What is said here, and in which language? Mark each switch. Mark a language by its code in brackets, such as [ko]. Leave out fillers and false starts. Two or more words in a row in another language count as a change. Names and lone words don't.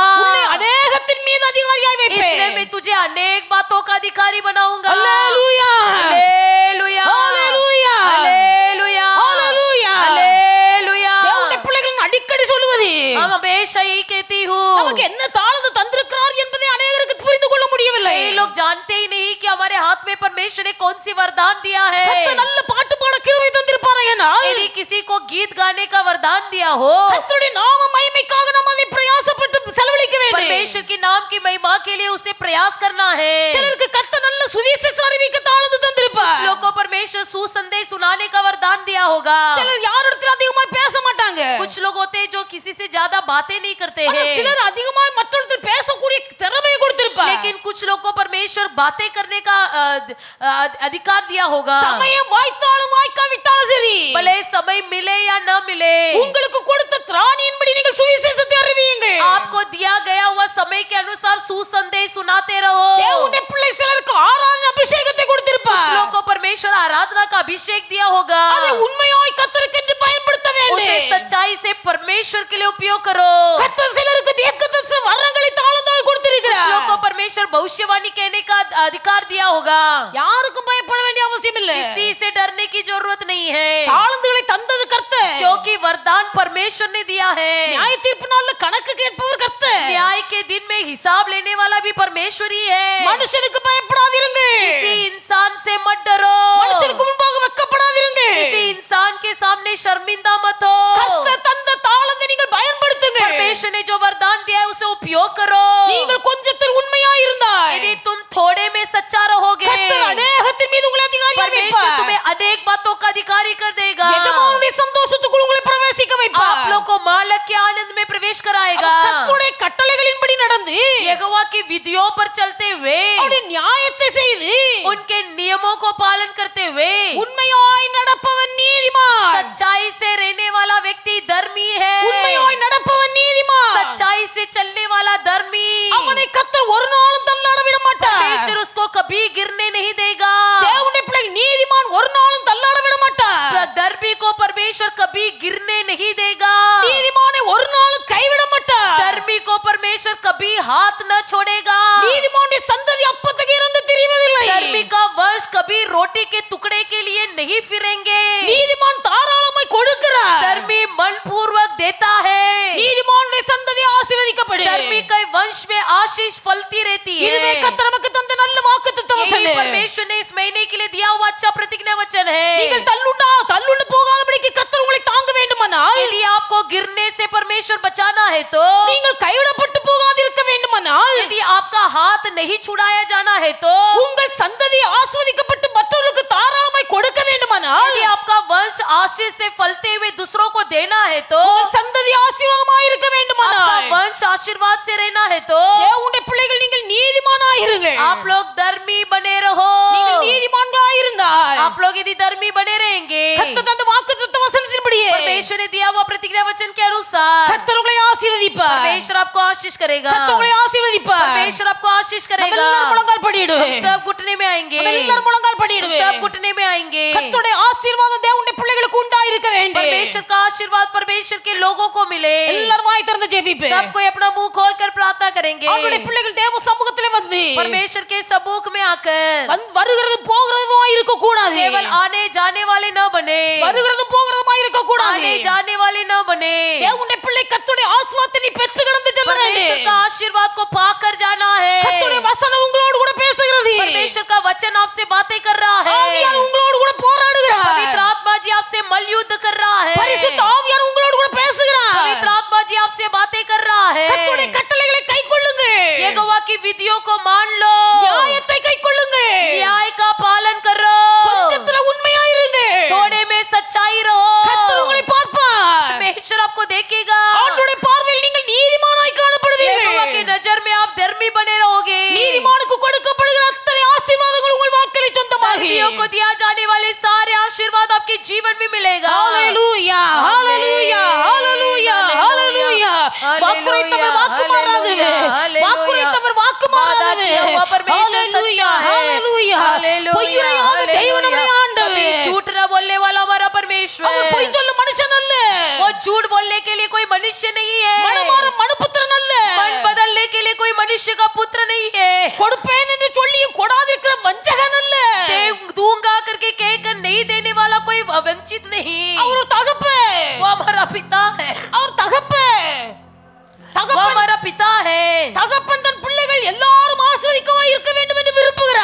[ta] உன்னை அநேகத்தின் மீது அதிகாரியாய் [hi] इसलिए [ta] வைப்பேன். [hi] मैं तुझे अनेक बातों का अधिकारी बनाऊंगा. [ta] அல்லேலூயா, [hi] हालेलुया, [ta] அல்லேலூயா, [hi] हालेलुया, [ta] அல்லேலூயா. [hi] हालेलुया. [ta] தேவனுடைய பிள்ளைகள் அடிக்கடி சொல்லுவது, [hi] हम हमेशा यही कहती हूँ, [ta] நமக்கு என்ன தாளந்து தந்திருக்கிறார் என்பதை அநேகருக்கு புரிந்து கொள்ள முடியவில்லை. [hi] कई लोग जानते ही नहीं कि हमारे हाथ में परमेश्वर ने कौन सी वरदान दिया है। [ta] கர்த்தர் நல்ல பாட்டு பாட கிருபை தந்திருப்பாரேனால் [hi] यदि किसी को गीत गाने का वरदान दिया हो, [ta] கர்த்தருடைய நாம மகிமைக்காக நாம் அதை பிரயாசப்பட்டு செலவழிக்க வேண்டும். [hi] परमेश्वर के नाम की महिमा के लिए उसे प्रयास करना है। [ta] சிலருக்கு கர்த்தர் நல்ல சுவிசேஷ அறிவிக்க தாளந்து தந்திருப்பார். [hi] कुछ लोगों को परमेश्वर सुसंदेश सुनाने का वरदान दिया होगा। [ta] சிலர் யாரிடத்தில் அதிகமா பேச மாட்டாங்க. [hi] कुछ लोग होते हैं जो किसी से ज्यादा बातें नहीं करते [ta] ஆனா [hi] हैं, [ta] சிலர் அதிகமா மற்றவர்களிடத்தில் பேசக்கூடிய திறமையை கொடுத்திருப்பார். [hi] लेकिन कुछ लोग को परमेश्वर बातें करने का अधिकार दिया होगा। [ta] சமயம் வாய்த்தாலும் வாய்க்காவிட்டாலும் சரி, [hi] भले समय मिले या न मिले, [ta] உங்களுக்கு கொடுத்த திராணியின்படி நீங்கள் சுவிசேஷத்தை அறிவியுங்கள். [hi] आपको दिया गया हुआ समय के अनुसार सुसंदेश सुनाते रहो। [ta] தேவனுடைய பிள்ளை சிலருக்கு ஆராதனை அபிஷேகத்தை [hi] कुछ [ta] கொடுத்திருப்பார். [hi] लोग को परमेश्वर आराधना का अभिषेक दिया होगा। [ta] அதை உண்மையாய் கர்த்தருக்கென்று பயன்படுத்த [hi] उसे [ta] வேண்டும். [hi] सच्चाई से परमेश्वर के लिए उपयोग करो। [ta] கர்த்தர் சிலருக்கு தீர்க்கதரிசன வரங்களை தாளந்தாய் [hi] कुछ [ta] கொடுத்திருக்கிறார். [hi] लोग को परमेश्वर भविष्यवाणी कहने का अधिकार दिया होगा। [ta] யாருக்கும் பயப்பட வேண்டிய அவசியம் இல்லை. [hi] किसी से डरने की जरूरत नहीं है, [ta] தாளந்துகளை தந்தது கர்த்தர். [hi] क्योंकि वरदान परमेश्वर ने दिया है। [ta] நியாய தீர்ப்பு நாள்ல கணக்கு கேட்பவர் கர்த்தர். [hi] न्याय के दिन में हिसाब लेने वाला भी परमेश्वर ही है। [ta] மனுஷனுக்கு பயப்படாதிருங்க. [hi] किसी इंसान से मत डरो, [ta] மனுஷனுக்கு முன்பாக வெட்கப்படாதிருங்க. [hi] किसी इंसान के सामने शर्मिंदा मत हो। [ta] கர்த்தர் தந்த தாளந்தை நீங்கள் பயன்படுத்துங்க. [hi] परमेश्वर ने जो वरदान दिया है उसे उपयोग करो। [ta] நீங்கள் கொஞ்சத்தில் உண்மையாய் இருந்தால் [hi] यदि तुम थोड़े में सच्चा रहोगे, [ta] கர்த்தர் अनेகத்தின் மீது உங்களை அதிகாரியாக [hi] परमेश्वर [ta] வைப்பார். [hi] तुम्हें अनेक बातों का अधिकारी कर देगा। [ta] எஜமானுடைய சந்தோஷத்துக்குள் உங்களை பிரவேசிக்க வைப்பார். [hi] आप लोग को मालक के आनंद में प्रवेश कराएगा। [ta] கர்த்தருடைய கட்டளைகளின்படி நடந்து [hi] यहोवा की विधियों पर चलते हुए, [ta] அவருடைய நியாயத்தை செய்து [hi] उनके नियमों को पालन करते हुए, [ta] உண்மையாய் நடப்பவன் நீதிமான். [hi] सच्चाई से रहने वाला व्यक्ति धर्मी है। [ta] உண்மையாய் நடப்பவன் நீதிமான். [hi] सच्चाई से चलने वाला धर्मी, [ta] அவனை கர்த்தர் ஒரு நாளும் தள்ளாட விட மாட்டார். [hi] परमेश्वर उसको कभी गिरने नहीं देगा। [ta] தேவனுடைய பிள்ளை நீதிமான் ஒரு நாளும் தள்ளாட விட மாட்டார். [hi] धर्मी को परमेश्वर कभी गिरने नहीं देगा। [ta] நீதிமானை ஒரு நாளும் கைவிட மாட்டார். [hi] धर्मी को परमेश्वर कभी हाथ न छोड़ेगा। [ta] நீதிமானுடைய சந்ததி அப்பத்துக்கு இறந்து திரிவதில்லை. [hi] धर्मी का वंश कभी रोटी के टुकड़े के लिए नहीं फिरेंगे। [ta] நீதிமான் தாராளமாய் கொடுக்கிறார். [hi] धर्मी मनपूर्वक देता है। [ta] நீதிமானுடைய சந்ததி ஆசீர்வதிக்கப்படும். [hi] धर्मी के वंश में आशीष फलती रहती है। [ta] இதுவே கர்த்தர் நமக்கு தந்த நல்ல வாக்குத்தத்த [hi] यही [ta] வசனம். [hi] परमेश्वर ने इस महीने के लिए दिया हुआ अच्छा प्रतिज्ञा वचन है। [ta] நீங்கள் தள்ளுண்டு போகாதபடிக்கு கர்த்தர் உங்களை தாங்க வேண்டுமானால், [hi] यदि आपको गिरने से परमेश्वर बचाना है तो, [ta] நீங்கள் கைவிடப்பட்டு போகாதிருக்க வேண்டுமானால், [hi] यदि आपका हाथ नहीं छुड़ाया जाना है तो, [ta] உங்கள் சந்ததி ஆசீர்வதிக்கப்பட்டு மற்றவர்களுக்கு தாராளமாய் கொடுக்க வேண்டுமானால், [hi] यदि आपका वंश आशीष से फलते हुए दूसरों को देना है तो, [ta] உங்கள் சந்ததி ஆசீர்வாதமாய் இருக்க [hi] आपका [ta] வேண்டுமானால், [hi] वंश आशीर्वाद से रहना है तो, [ta] தேவனுடைய பிள்ளைகள் நீங்கள் நீதிமானாய் இருங்கள். [hi] आप लोग धर्मी बने रहो। [ta] நீங்கள் நீதிமான்களாய் இருந்தால், [hi] आप लोग यदि धर्मी बने रहेंगे, [ta] கர்த்தர் தந்த வாக்குத்தத்த வசனத்தின்படியே [hi] परमेश्वर ने दिया हुआ प्रतिज्ञा वचन के अनुसार, [ta] கர்த்தர் உங்களை ஆசீர்வதிப்பார். [hi] परमेश्वर आपको आशीष करेगा। [ta] கர்த்தர் உங்களை ஆசீர்வதிப்பார். [hi] परमेश्वर आपको आशीष [ta] நம்ம [hi] करेगा। [ta] எல்லாரும் முழங்கால் படியிடுவோம். [hi] हम सब घुटने में आएंगे, [ta] நம்ம எல்லாரும் முழங்கால் [hi] हम [ta] படியிடுவோம். [hi] सब घुटने में आएंगे। [ta] கர்த்தருடைய ஆசீர்வாதம் தேவனுடைய பிள்ளைகளுக்கு உண்டாயிருக்க வேண்டும். [hi] परमेश्वर का आशीर्वाद परमेश्वर के लोगों को मिले। [ta] எல்லாரும் வாய் திறந்து ஜெபிப்போம். [hi] सब कोई अपना मुंह खोलकर प्रार्थना करेंगे। [ta] அவருடைய பிள்ளைகள் தேவ சமூகத்திலே வந்து [hi] परमेश्वर के सम्मुख में आकर [ta] வருகிறது போகிறதுமாய் இருக்க கூடாது. [hi] केवल आने जाने वाले न बने, [ta] வருகிறது போகிறதுமாய் இருக்க கூடாது. [hi] आने जाने वाले न बने। [ta] தேவனுடைய பிள்ளை கர்த்தருடைய ஆசீர்வாதத்தை நீ பெற்று கடந்து செல்ல [hi] परमेश्वर [ta] வேண்டும். [hi] का आशीर्वाद को पाकर जाना है। [ta] கர்த்தருடைய வசனம் உங்களோடு கூட பேசுகிறது. [hi] परमेश्वर का वचन आपसे बातें कर रहा [ta] ஆவியார் [hi] है। [ta] உங்களோடு கூட போராடுகிறார். [hi] पवित्र आत्मा जी आपसे मल्लयुद्ध कर रहा है। [ta] பரிசுத்த ஆவியார் உங்களோடு கூட பேசுகிறார். [hi] पवित्र आत्मा जी आपसे बातें कर रहा है। [ta] கர்த்தருடைய கட்டளைகளை கைக்கொள்ளுங்க. [hi] यहोवा की विधियों को मान लो, [ta] நியாயத்தை கைக்கொள்ளுங்க. [hi] न्याय का पालन करो, [ta] கொஞ்சத்துல உண்மையாய் இருங்க. [hi] थोड़े में सच्चाई रहो। [ta] கர்த்தர் உங்களை பார்ப்பார். [hi] परमेश्वर आपको देखेगा। [ta] ஆண்டவருடைய பார்வையில் நீங்கள் நீதிமானாய் காணப்படுவீர்கள். [hi] यहोवा की नजर में आप धर्मी बने रहोगे। [ta] நீதிமானுக்கு கொடுக்கப்படுகிற அத்தனை ஆசீர்வாதங்கள் உங்கள் வாழ்க்கையில் சொந்தமாகி [hi] धर्मियों को दिया जाने वाले सारे आशीर्वाद आपके जीवन में मिलेगा। [ta] ஹalleluya ஹalleluya ஹalleluya ஹalleluya வாக்குரைத்தவர் வாக்கு மாறாதவே வாக்குரைத்தவர் வாக்கு மாறாதவே [hi] परमेश्वर सच्चा है। [ta] ஹalleluya பொய்யுரையாத தெய்வம் நம்முடைய ஆண்டவர். [hi] झूठ न बोलने वाला हमारा परमेश्वर। [ta] அவர் பொய் சொல்ல மனுஷன் அல்ல. [hi] वो झूठ बोलने के लिए कोई मनुष्य नहीं है। [ta] மனமாற மனுபுத்திரன் அல்ல. [hi] मन बदलने के लिए कोई मनुष्य का पुत्र नहीं है। [ta] கொடுப்பேன் என்று சொல்லியும் கொடாதிருக்கிற வஞ்சகன் அல்ல. [hi] दूंगा करके कहकर नहीं देने वाला कोई वंचित नहीं। [ta] அவர் ஒரு தகப்பன். [hi] वो हमारा पिता है। [ta] அவர் தகப்பன். [hi] वो हमारा पिता है। [ta] தகப்பன் தன் பிள்ளைகள் எல்லாரும் ஆசீர்வதிக்கவாய் இருக்க வேண்டும் என்று விரும்புகிறார்.